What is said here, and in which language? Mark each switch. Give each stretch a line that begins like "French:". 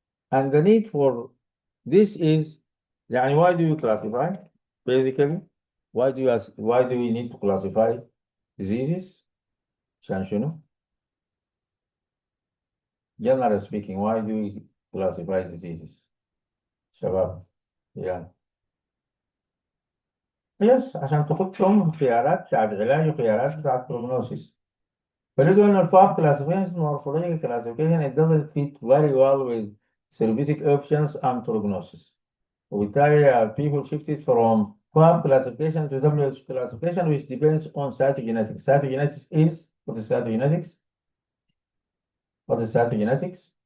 English: And the need for this is, يعني why do you classify? Basically, why do we need to classify diseases?
Arabic: عشان شنو?
English: Generally speaking, why do we classified diseases.
Arabic: شباب يعني يس عشان تحطهم خيارات بتاعت علاج وخيارات بتاعت prognosis. فلقوا إن الفار
English: classification morphological classification it doesn't fit very well with therapeutic options and prognosis. وبالتالي people shifted from FAB classification to WH classification which depends on cytogenetics. Cytogenetics is, what is cytogenetics? What is cytogenetics?